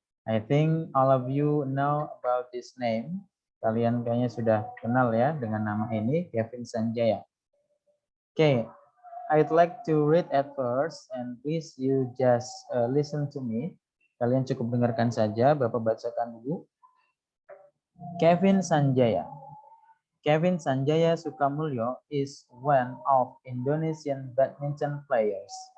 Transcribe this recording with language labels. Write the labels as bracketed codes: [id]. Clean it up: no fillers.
[en] I think all of you know about this name. [id] Kalian kayaknya sudah kenal ya dengan nama ini, Kevin Sanjaya. [en] Okay, I'd like to read at first, and please you just listen to me. [id] Kalian cukup dengarkan saja, Bapak bacakan dulu. Kevin Sanjaya. [en] Kevin Sanjaya Sukamulyo is one of Indonesian badminton players.